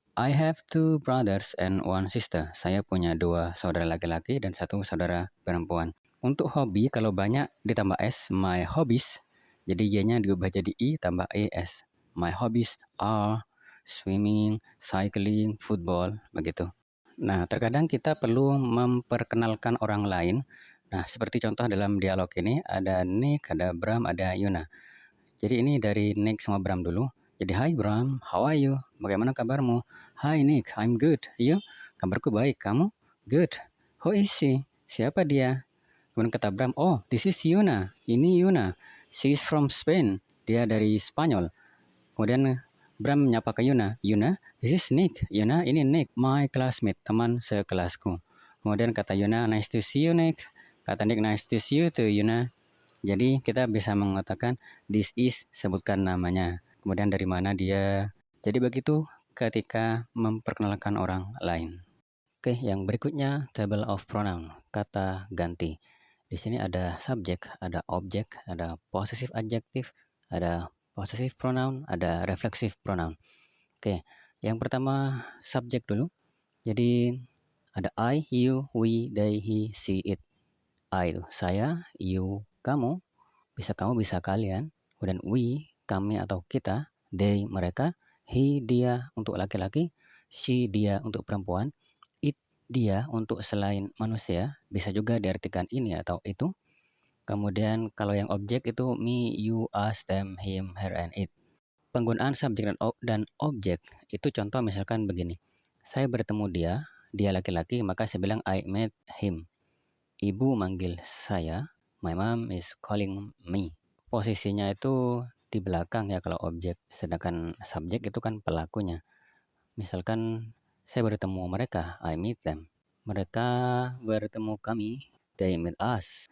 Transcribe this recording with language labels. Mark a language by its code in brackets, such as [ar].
[en] I have two brothers and one sister. [id] Saya punya dua saudara laki-laki dan satu saudara perempuan. Untuk hobi, kalau banyak ditambah S, [en] my hobbies. [id] Jadi Y-nya diubah jadi I tambah ES. [en] My hobbies are swimming, cycling, football, [id] begitu. Nah, terkadang kita perlu memperkenalkan orang lain. Nah, seperti contoh dalam dialog ini, ada Nick, ada Bram, ada Yuna. Jadi ini dari Nick sama Bram dulu. Jadi, [en] hi Bram, how are you? [id] Bagaimana kabarmu? [en] Hi Nick, I'm good. You? [id] Kabarku baik, kamu? [en] Good. Who is she? [id] Siapa dia? Kemudian kata Bram, [en] oh, this is Yuna. [id] Ini Yuna. [en] She is from Spain. [id] Dia dari Spanyol. Kemudian Bram menyapa ke Yuna. [en] Yuna, this is Nick. Yuna, [id] ini [en] Nick, my classmate, [id] teman sekelasku. Kemudian kata [en] Yuna, nice to see you Nick. [id] Kata [en] Nick, nice to see you too Yuna. [id] Jadi kita bisa mengatakan [en] this is, [id] sebutkan namanya. Kemudian dari mana dia. Jadi begitu ketika memperkenalkan orang lain. Oke, yang berikutnya [en] table of pronoun, [id] kata ganti. Di sini ada subjek, ada objek, ada possessive adjective, ada possessive pronoun, ada reflexive pronoun. Oke, yang pertama subjek dulu. Jadi ada I, you, we, they, he, she, it. I itu saya, you, kamu, bisa kalian, kemudian we, kami atau kita, they, mereka, he, dia untuk laki-laki, she, dia untuk perempuan, it, dia untuk selain manusia, bisa juga diartikan ini atau itu. Kemudian kalau yang objek itu [en] me, you, us, them, him, her, and it. [id] Penggunaan subjek dan objek itu contoh misalkan begini. Saya bertemu dia laki-laki, maka saya bilang [en] I met him. [id] Ibu manggil saya, [en] my mom is calling me. [id] Posisinya itu di belakang ya kalau objek, sedangkan subjek itu kan pelakunya. Misalkan saya bertemu mereka, [en] I meet them. [id] Mereka bertemu kami, [en] they meet us.